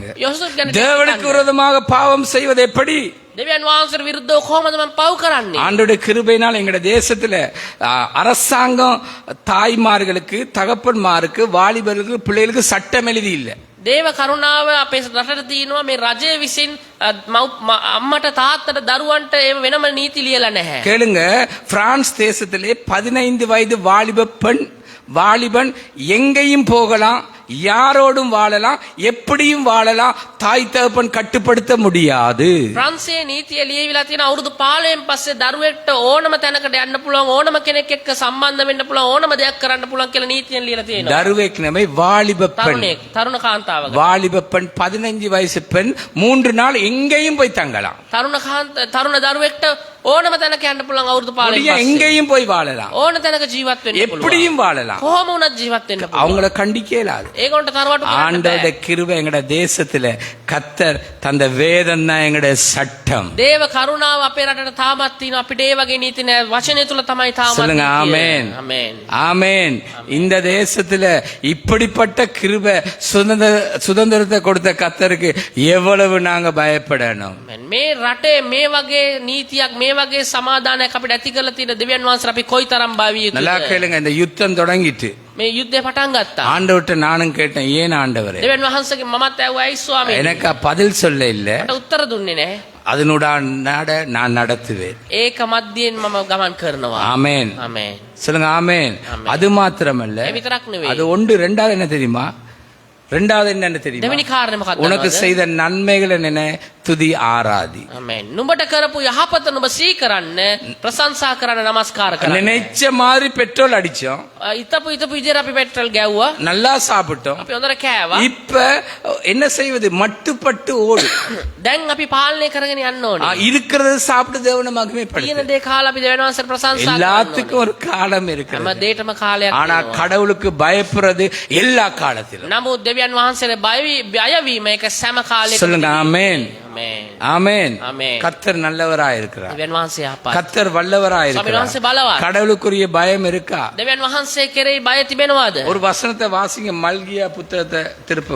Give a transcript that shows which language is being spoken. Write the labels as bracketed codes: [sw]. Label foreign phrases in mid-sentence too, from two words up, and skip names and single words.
[si] யோசேப் ගැන [ta] தேவனுக்கு விரோதமாக பாவம் செய்வது எப்படி? [si] දෙවියන් වහන්සේට විරුද්ධව කොහොමද මම පව් කරන්නේ? [ta] ஆண்டோடைய கிருபையினால் எங்களுடைய தேசத்துல அரசாங்கம் தாய்மார்களுக்கு தகப்பன்மாருக்கு வாலிபர்களுக்கு பிள்ளைகளுக்கு சட்டம் எழுதி இல்லை. [si] දේව කරුණාව අපේ රටට තියෙනවා මේ රජය විසින් අම්මට තාත්තට දරුවන්ට ඒ වෙනම නීති ලියලා නැහැ. [ta] கேளுங்க, பிரான்ஸ் தேசத்திலே 15 வயது வாலிபன் எங்கேயும் போகலாம், யாரோடும் வாழலாம், எப்படியும் வாழலாம். தாய் தகப்பன் கட்டுப்படுத்த முடியாது. [si] ප්‍රංශයේ නීතිය ලියවිලා තියෙන අවුරුදු 15න් පස්සේ දරුවෙක්ට ඕනම තැනකට යන්න පුළුවන්, ඕනම කෙනෙක් එක්ක සම්බන්ධ වෙන්න පුළුවන්, ඕනම දෙයක් කරන්න පුළුවන් කියලා නීතියෙන් ලියලා තියෙනවා. [ta] தருவேக் நமை வாலிப பெண், [si] තරුණ කාන්තාවක. [ta] வாலிப பெண் 15 வயசு பெண் 3 நாள் எங்கேயும் போய் தங்கலாம். [si] තරුණ දරුවෙක්ට ඕනම තැනක යන්න පුළුවන් අවුරුදු 15න් පස්සේ. [ta] எங்கேயும் போய் வாழலாம், [si] ඕන තැනක ජීවත් වෙන්න පුළුවන්. [ta] எப்படியும் வாழலாம். [si] කොහොම වුණත් ජීවත් වෙන්න පුළුවන්. [ta] அவங்கள கண்டிக்க இயலாது. [si] ඒගොල්ලන්ට තරවටු කරන්න [ta] ஆண்டவருடைய கிருபை எங்கட தேசத்துல கர்த்தர் தந்த வேதம் தான் எங்கட சட்டம். [si] දේව කරුණාව අපේ රටට තාමත් තියෙනවා. අපිට ඒ වගේ නීති නෑ. වචනය තුල තමයි තාමත් [ta] சொல்லுங்க ஆமென். ஆமென். இந்த தேசத்துல இப்படிப்பட்ட கிருபை சுதந்திரத்தை கொடுத்த கர்த்தருக்கு எவ்வளவு நாங்க பயப்படணும். [si] මේ රටේ මේ වගේ නීතියක් මේ වගේ සමාදානයක් අපිට ඇති කරලා තියෙන දෙවියන් වහන්සේ අපි කොයිතරම් භාවිය [ta] நல்லா கேளுங்க, இந்த யுத்தம் தொடங்கிட்டு [si] මේ යුද්ධය පටන් ගත්තා. [ta] ஆண்டவர்ட்ட நானும் கேட்டேன், ஏன் ஆண்டவரே? [si] දෙවියන් වහන්සේගේ මමත් ඇහුවා ඇයි ස්වාමීනි? [ta] எனக்கு பதில் சொல்ல இல்ல. [si] මට උත්තර දුන්නේ නැහැ. [ta] அதனுடன் நான் நடத்துவேன். [si] ඒක මැදියෙන් මම ගමන් කරනවා. [ta] ஆமென். [si] ආමේන්. [ta] சொல்லுங்க ஆமென். அது மாத்திரமல்ல, [si] ඒ විතරක් නෙවෙයි. [ta] அது ஒன்று. ரெண்டாவது என்ன தெரியுமா? ரெண்டாவது என்னன்னு தெரியுமா? [si] දෙවෙනි කාරණේ මොකක්ද? [ta] உனக்கு செய்த நன்மைகளை நினை, துதி ஆராதி. [si] ආමේන්. නුඹට කරපු යහපත නුඹ සිහි කරන්න, ප්‍රශංසා කරන්න, নমස්කාර කරන්න. [ta] நினைச்ச மாதிரி பெட்ரோல் அடிச்சோம், [si] ඉතපු විදිහට අපි පෙට්‍රල් ගැව්වා, [ta] நல்லா சாப்பிட்டோம். [si] අපි හොඳට කෑවා. [ta] இப்ப என்ன செய்வது? மட்டுப்பட்டு ஓடு. [si] දැන් අපි පාලනය කරගෙන යන්න ඕනේ. [ta] இருக்கிறது சாப்பிட்டு தேவனை [si] තියෙන [ta] மகிமைப்படுத்து. [si] දේ කාලා අපි දෙවියන් වහන්සේට ප්‍රශංසා කරන්න ඕනේ. [ta] எல்லாத்துக்கும் ஒரு காலம் [si] හැම [ta] இருக்கிறது. [si] දෙයකම කාලයක් [ta] ஆனா [si] තියෙනවා. [ta] கடவுளுக்கு பயப்படுறது எல்லா காலத்திலும். [si] නමුත් දෙවියන් වහන්සේට බය වීම ඒක සෑම කාලයකම. [ta] சொல்லுங்க ஆமென். [si] ආමේන්. [ta] ஆமென். ஆமென். கர்த்தர் நல்லவராய் இருக்கிறார். [si] දෙවියන් වහන්සේ යහපත්. [ta] கர்த்தர் வல்லவராய் [si] ස්වාමීන් [ta] இருக்கிறார். [si] වහන්සේ බලවත්. [ta] கடவுளுக்குரிய பயம் இருக்கா? [si] දෙවියන් වහන්සේ කෙරෙහි බය තිබෙනවද? [ta] ஒரு வசனத்தை வாசிங்க, மல்கியா புத்தகத்தை திருப்புங்க.